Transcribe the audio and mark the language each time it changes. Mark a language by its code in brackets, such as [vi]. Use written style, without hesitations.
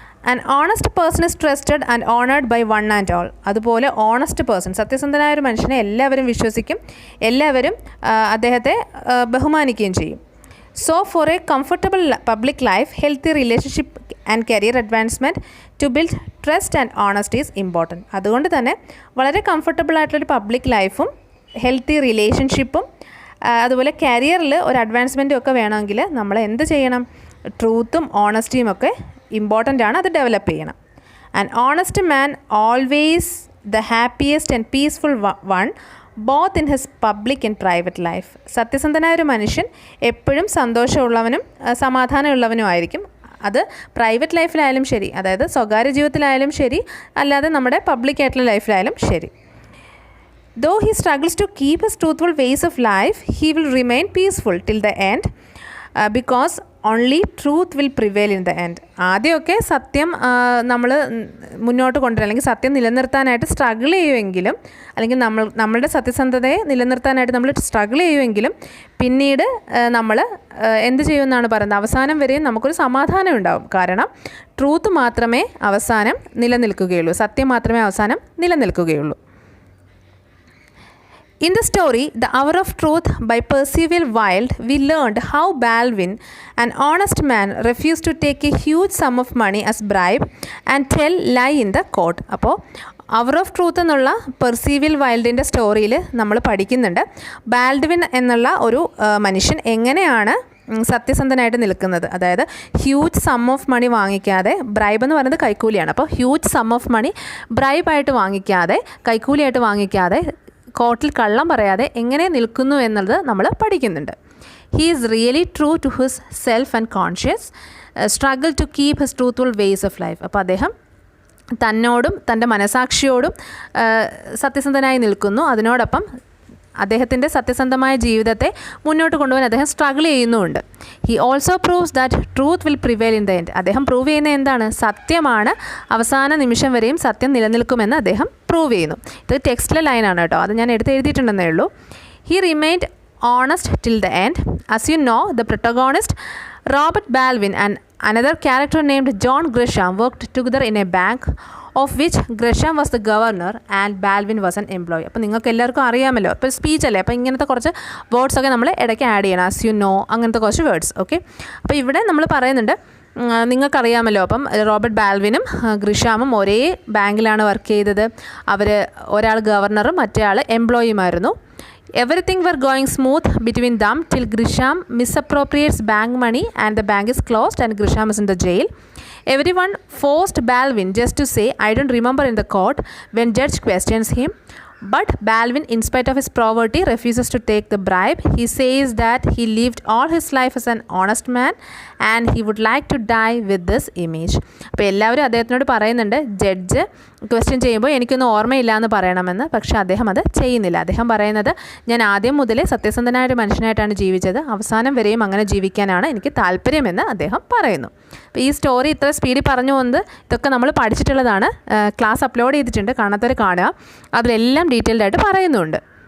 [en] An honest person is trusted and honored by one and all. [ml] അതുപോലെ honest person, സത്യസന്ധനായ ഒരു മനുഷ്യനെ എല്ലാവരും വിശ്വസിക്കും, എല്ലാവരും അദ്ദേഹത്തെ ബഹുമാനിക്കുകയും ചെയ്യും. [en] So for a comfortable public life, healthy relationship and career advancement, to build trust and honesty is important. [ml] അതുകൊണ്ട് തന്നെ വളരെ കംഫർട്ടബിൾ ആയിട്ടുള്ളൊരു പബ്ലിക് ലൈഫും ഹെൽത്തി റിലേഷൻഷിപ്പും അതുപോലെ കരിയറിൽ ഒരു അഡ്വാൻസ്മെൻറ്റും ഒക്കെ വേണമെങ്കിൽ നമ്മൾ എന്ത് ചെയ്യണം? ട്രൂത്തും ഓണസ്റ്റിയും ഒക്കെ ഇമ്പോർട്ടൻ്റ് ആണ്, അത് ഡെവലപ്പ് ചെയ്യണം. [en] And honest man always the happiest and peaceful one both in his public and private life. [ml] സത്യസന്ധനായ ഒരു മനുഷ്യൻ എപ്പോഴും സന്തോഷമുള്ളവനും സമാധാനമുള്ളവനും ആയിരിക്കും. അത് പ്രൈവറ്റ് ലൈഫിലായാലും ശരി, അതായത് സ്വകാര്യ ജീവിതത്തിലായാലും ശരി, അല്ലാതെ നമ്മുടെ പബ്ലിക് ആയിട്ടുള്ള ലൈഫിലായാലും ശരി. [en] Though he struggles to keep his truthful ways of life, he will remain peaceful till the end because only truth will prevail in the end. [ml] ആദ്യമൊക്കെ സത്യം നമ്മൾ മുന്നോട്ട് കൊണ്ടുവരാൻ അല്ലെങ്കിൽ സത്യം നിലനിർത്താനായിട്ട് സ്ട്രഗിൾ ചെയ്യുമെങ്കിലും, അല്ലെങ്കിൽ നമ്മളുടെ സത്യസന്ധതയെ നിലനിർത്താനായിട്ട് നമ്മൾ സ്ട്രഗിൾ ചെയ്യുമെങ്കിലും പിന്നീട് നമ്മൾ എന്ത് ചെയ്യുമെന്നാണ് പറയുന്നത്? അവസാനം വരെയും നമുക്കൊരു സമാധാനം ഉണ്ടാവും. കാരണം ട്രൂത്ത് മാത്രമേ അവസാനം നിലനിൽക്കുകയുള്ളൂ, സത്യം മാത്രമേ അവസാനം നിലനിൽക്കുകയുള്ളൂ. [en] In the story, The Hour of Truth by Percival Wilde, we learned how Baldwin, an honest man, refused to take a huge sum of money as bribe and tell lie in the court. [ml] അപ്പോൾ hour of truth എന്നുള്ള പെർസീവിൽ വൈൽഡിൻ്റെ സ്റ്റോറിയിൽ നമ്മൾ പഠിക്കുന്നുണ്ട് Baldwin എന്നുള്ള ഒരു മനുഷ്യൻ എങ്ങനെയാണ് സത്യസന്ധനായിട്ട് നിൽക്കുന്നത്. അതായത് huge some of money വാങ്ങിക്കാതെ, bribe എന്ന് പറയുന്നത് കൈക്കൂലിയാണ്, അപ്പോൾ ഹ്യൂജ് സം ഓഫ് മണി ബ്രൈബായിട്ട് വാങ്ങിക്കാതെ, കൈക്കൂലിയായിട്ട് വാങ്ങിക്കാതെ, കോർട്ടിൽ കള്ളം പറയാതെ എങ്ങനെ നിൽക്കുന്നു എന്നുള്ളത് നമ്മൾ പഠിക്കുന്നുണ്ട്. [en] He is really true to his self and conscious, struggle to keep his truthful ways of life. [ml] അപ്പോൾ അദ്ദേഹം തന്നോടും തൻ്റെ മനസാക്ഷിയോടും സത്യസന്ധനായി നിൽക്കുന്നു. അതിനോടൊപ്പം അദ്ദേഹത്തിൻ്റെ സത്യസന്ധമായ ജീവിതത്തെ മുന്നോട്ട് കൊണ്ടുപോകാൻ അദ്ദേഹം സ്ട്രഗിൾ ചെയ്യുന്നുമുണ്ട്. [en] He also proves that truth will prevail in the end. [ml] അദ്ദേഹം പ്രൂവ് ചെയ്യുന്നത് എന്താണ്? സത്യമാണ്, അവസാന നിമിഷം വരെയും സത്യം നിലനിൽക്കുമെന്ന് അദ്ദേഹം പ്രൂവ് ചെയ്യുന്നു. ഇത് ടെക്സ്റ്റിലെ ലൈനാണ് കേട്ടോ, അത് ഞാൻ എഴുതിയിട്ടുണ്ടെന്നേ ഉള്ളൂ. [en] He remained honest till the end. As you know, the protagonist Robert Baldwin and another character named John Grisham worked together in a bank of which Grisham was the governor and Baldwin was an employee. [ml] അപ്പോൾ നിങ്ങൾക്ക് എല്ലാവർക്കും അറിയാമല്ലോ, ഇപ്പോൾ speech അല്ലേ, അപ്പോൾ ഇങ്ങനത്തെ കുറച്ച് വേർഡ്സൊക്കെ നമ്മൾ ഇടയ്ക്ക് ആഡ് ചെയ്യണം. [en] as you know [ml] അങ്ങനത്തെ കുറച്ച് വേർഡ്സ്. ഓക്കെ, അപ്പോൾ ഇവിടെ നമ്മൾ പറയുന്നുണ്ട്, നിങ്ങൾക്കറിയാമല്ലോ, അപ്പം റോബർട്ട് ബാൽവിനും ഗ്രിഷാമും ഒരേ ബാങ്കിലാണ് വർക്ക് ചെയ്തത്. അവർ ഒരാൾ ഗവർണറും മറ്റേ ആൾ എംപ്ലോയിയുമായിരുന്നു. [en] Everything were going smooth between them till Grisham misappropriates bank money and the bank is closed and Grisham is in the jail. Everyone forced Baldwin just to say, I don't remember in the court when judge questions him. But Baldwin, in spite of his poverty, refuses to take the bribe. He says that he lived all his life as an honest man and he would like to die with this image. [ml] അപ്പോൾ എല്ലാവരും അദ്ദേഹത്തിനോട് പറയുന്നുണ്ട്, judge question ചെയ്യുമ്പോൾ എനിക്കൊന്നും ഓർമ്മയില്ല എന്ന് പറയണമെന്ന്. പക്ഷേ അദ്ദേഹം അത് ചെയ്യുന്നില്ല. അദ്ദേഹം പറയുന്നത്, ഞാൻ ആദ്യം മുതലേ സത്യസന്ധനായ ഒരു മനുഷ്യനായിട്ടാണ് ജീവിച്ചത്, അവസാനം വരെയും അങ്ങനെ ജീവിക്കാനാണ് എനിക്ക് താല്പര്യമെന്ന് അദ്ദേഹം പറയുന്നു. അപ്പോൾ ഈ സ്റ്റോറി ഇത്ര സ്പീഡിൽ പറഞ്ഞു പോകുന്നത് ഇതൊക്കെ നമ്മൾ പഠിച്ചിട്ടുള്ളതാണ്, ക്ലാസ് അപ്ലോഡ് ചെയ്തിട്ടുണ്ട്, കാണാത്തവർ കാണുക, അതിലെല്ലാം ഡീറ്റെയിൽഡ് ആയിട്ട് പറയുന്നുണ്ട്.